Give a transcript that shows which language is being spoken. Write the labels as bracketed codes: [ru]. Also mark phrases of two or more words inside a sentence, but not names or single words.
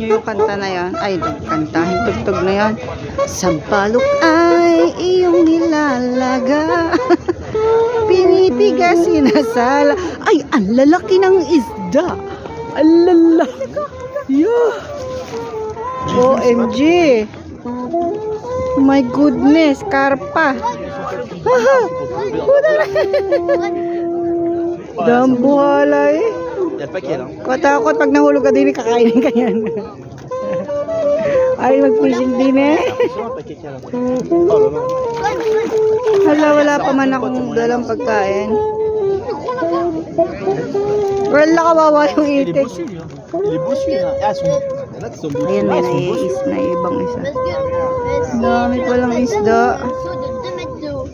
[tl] kanta na yon. Ay, kantahin tugtog na yon. Sampalok ay iyong nilalaga. Pinipigas, sinasala. Ay, ang lalaki ng isda. Ang lalaki. [en] Yeah. OMG. My goodness, [tl] karpa. Haha. Dambuhala eh. [fr] Il y a le paquet là. [tl] Katakot pag nahulog ka din, kakainin ka yan. Ay, mag-fishing din eh. [fr] Attention, un paquet qu'il y a là. Oh là là. [tl] Wala pa man akong dalang pagkain. Wala kawawa yung [fr] Il est [tl] itik. [fr] bossu lui. Il est bossu là. Ah, son... Là, ils sont bossus. [tl] Ayan, may [fr] Ah, ils sont bossus. [tl] naiis na ibang isa. [fr] Parce que [tl] Dami palang isda. [fr] un saut de 2 mètres de haut.